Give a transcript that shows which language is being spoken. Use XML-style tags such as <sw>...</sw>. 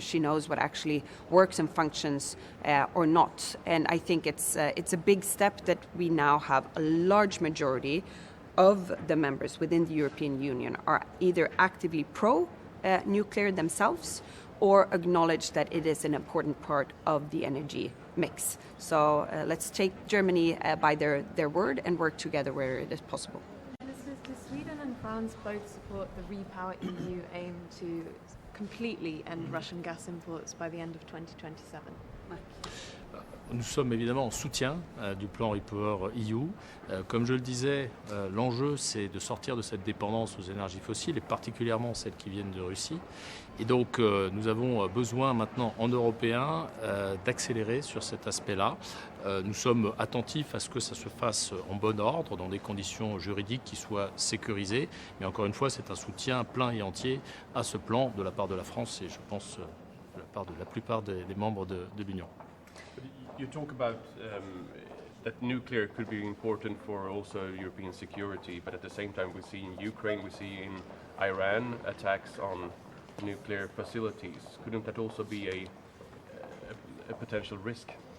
<en>She knows what actually works and functions or not, and I think it's a big step that we now have a large majority of the members within the European Union are either actively pro-nuclear themselves or acknowledge that it is an important part of the energy mix. So let's take Germany by their word and work together where it is possible. Do Sweden and France both support the Repower EU aim to completely end Russian gas imports by the end of 2027?</en> <fr>Nous sommes évidemment en soutien du plan Repower EU. Comme je le disais, l'enjeu c'est de sortir de cette dépendance aux énergies fossiles et particulièrement celles qui viennent de Russie. Et donc nous avons besoin maintenant en Européens d'accélérer sur cet aspect-là. Nous sommes attentifs à ce que ça se fasse en bon ordre, dans des conditions juridiques qui soient sécurisées. Mais encore une fois, c'est un soutien plein et entier à ce plan de la part de la France et je pense de la part de la plupart des membres de l'Union.</fr> <en>You talk about that nuclear could be important for also European security, but at the same time we see in Ukraine, we see in Iran attacks on nuclear facilities. Couldn't that also be a potential risk?</en>